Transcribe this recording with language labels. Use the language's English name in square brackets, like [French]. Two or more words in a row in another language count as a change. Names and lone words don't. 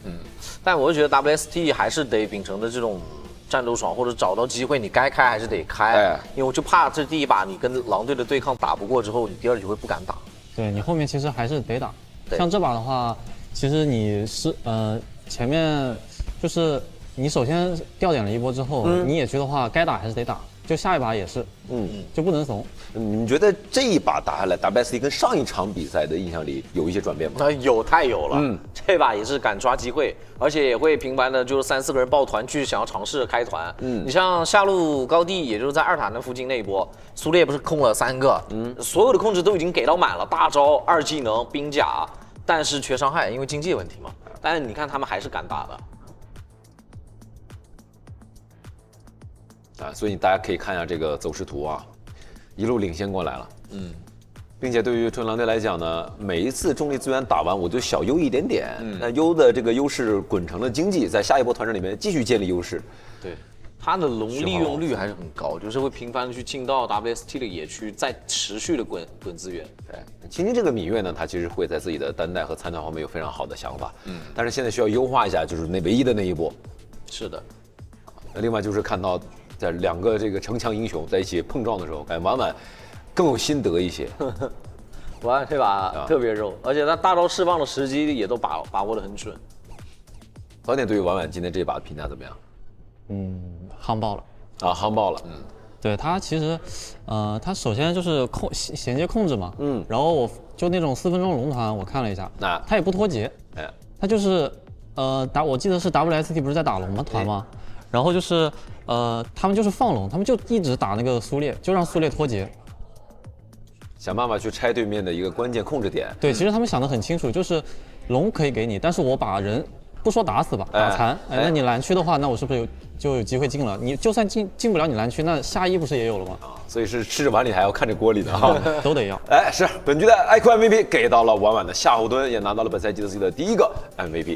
[Chinese] 但我就覺得 WST 還是得秉承的這種戰鬥爽，或者找到機會你該開還是得開。因為我就怕這第一把你跟狼隊的對抗打不過之後，你第二局會不敢打。對，你後面其實還是得打。像這把的話，其實你是前面就是你首先掉點了一波之後，你野區的話該打還是得打，就下一把也是，就不能慫。你们覺得這一把打下來 WST 跟上一場比賽的印象裡有一些轉變嗎？太有了。這把也是敢抓機會，而且也會頻繁的就是3-4個人抱團去想要嘗試開團。你像下路高地，也就是在2塔那附近那一波，蘇烈不是控了3個，所有的控制都已經給到滿了，大招、2技能、兵甲，但是缺傷害，因為經濟問題嘛。但是你看他們還是敢打的。所以大家可以看一下這個走勢圖啊，一路領先過來了。並且對於重慶狼隊來講呢，每一次中立資源打完，我就小優一點點，那優的這個優勢滾成了經濟，在下一波團戰裡面繼續建立優勢。對，他的龍利用率還是很高，就是會頻繁的去進到 WST 的野區，再持續的滾資源。對，青青這個羋月呢，他其實會在自己的單帶和參團方面有非常好的想法，但是現在需要優化一下，就是那唯一的那一波。是的。另外就是看到在兩個這個城牆英雄在一起碰撞的時候，感覺婉婉更有心得一些。婉婉這把特別肉，而且他大招釋放的時機也都把握得很準。早點對於婉婉今天這把評價怎麼樣？夯爆了啊，夯爆了。對他其實，他首先就是銜接控制嘛，然後我就那種4分鐘龍團，我看了一下，他也不脫節，他就是我記得是 WST 不是在打龍團嗎？然後就是他們就是放龍，他們就一直打那個蘇烈，就讓蘇烈脫節，想辦法去拆對面的一個關鍵控制點。對，其實他們想得很清楚，就是龍可以給你，但是我把人不說打死吧，打殘，那你藍區的話，那我是不是就有機會進了？你就算進不了你藍區，那下一不是也有了嗎？所以是吃着碗裡還要看着鍋裡的哈，都得要。是本局的 IQ MVP 給到了婉婉的夏侯惇，也拿到了本賽季的自己的第一個 MVP。